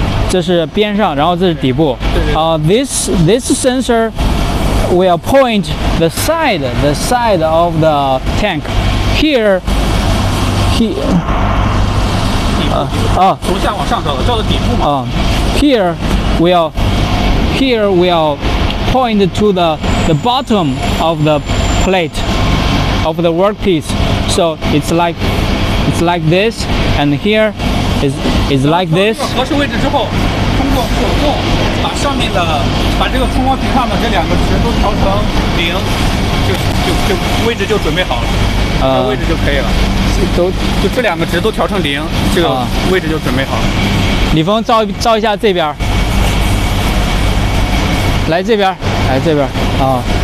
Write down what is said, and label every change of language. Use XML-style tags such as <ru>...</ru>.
<zh>这是边上，然后这是底部。</zh> <en>This sensor will point the side of the tank. Here.</en> <zh>从下往上照的，照的底部嘛。</zh> <en>Here will point to the bottom of the plate of the workpiece. So it's like this, and here is like this.</en> <zh>合适位置之后，通过手动把这个冲光屏上的这两个值都调成0，就位置就准备好了，这个位置就可以了。就这两个值都调成0，这个位置就准备好了。李峰照一下这边，来这边啊。</zh>